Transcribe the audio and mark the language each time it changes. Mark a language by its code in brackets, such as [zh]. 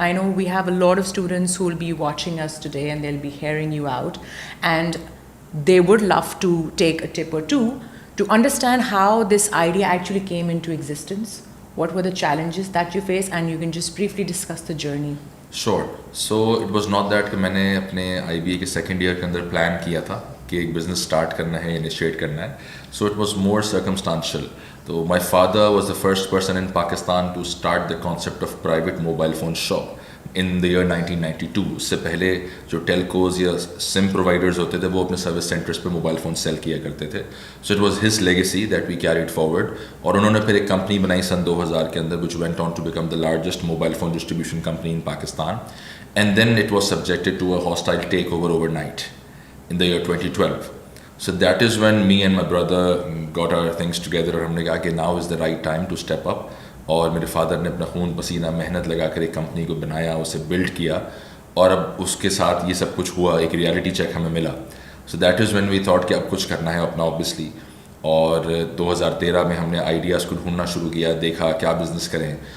[en] I know we have a lot of students who will be watching us today and they'll be hearing you out, and they would love to take a tip or two to understand how this idea actually came into existence. What were the challenges that you faced, and you can just briefly discuss the journey. Sure. So it was not that [hi] कि मैंने अपने IBA के second year के अंदर plan किया था कि एक बिज़नेस स्टार्ट करना है, इनिशिएट करना है. [en] So it was more circumstantial. So my father was the first person in Pakistan to start the concept of private mobile phone shop in the year 1992. [hi] उससे पहले जो टेलकोज या सिम प्रोवाइडर्स होते थे वो अपने सर्विस सेंटर्स पे mobile phone cell किया करते थे. [en] So it was his legacy that we carried forward. [hi] और उन्होंने फिर एक कंपनी बनाई सन 2000 के अंदर, [en] Which went on to become the largest mobile phone distribution company in Pakistan. And then it was subjected to a hostile take overnight in the year 2012. So that is when me and my brother got our things together [hi] और हमने कहा कि [en] now is the right time to step up. [hi] और मेरे father ने अपना खून पसीना मेहनत लगा कर एक कंपनी को बनाया, उसे बिल्ड किया, और अब उसके साथ ये सब कुछ हुआ, एक रियलिटी चेक हमें मिला. [en] so that is when we thought [hi] कि अब कुछ करना है अपना ऑब्वियसली. और 2013 में हमने आइडियाज़ को ढूंढना शुरू किया, देखा क्या बिज़नेस करें.